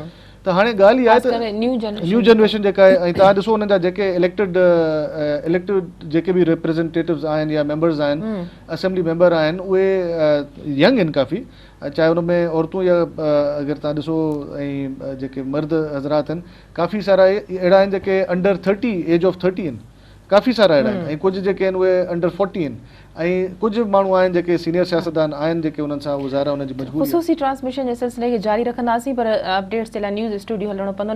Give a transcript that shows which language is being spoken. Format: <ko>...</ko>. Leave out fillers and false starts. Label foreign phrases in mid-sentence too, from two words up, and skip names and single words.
<sd>त हाणे ॻाल्हि इहा आहे त</sd> <en>new generation</en> <sd>जेका आहे, ऐं तव्हां ॾिसो हुननि जा जेके इलेक्टेड जेके बि रिप्रेज़ेंटेटिव्स आहिनि या मेंबर्स आहिनि, असेंबली मेंबर आहिनि, उहे यंग आहिनि काफ़ी, चाहे उन में औरतूं या अगरि तव्हां ॾिसो ऐं जेके मर्द हज़रात आहिनि, काफ़ी सारा अहिड़ा आहिनि जेके</sd> <en>under 30 age of 30</en> <sd>आहिनि, काफ़ी सारा अहिड़ा आहिनि। ऐं कुझु जेके आहिनि उहे अंडर 40 आहिनि। ऐं कुझु माण्हू आहिनि जेके सीनियर सियासतदान आहिनि जेके उन्हनि सां गुज़ारा उनजी मजबूरी। ख़ुसूसी ट्रांसमिशन जे सिलसिले खे जारी रखंदासीं, पर अपडेट्स जे लाइ</sd> <en>news studio</en> <sd>हलणो पवंदो।</sd>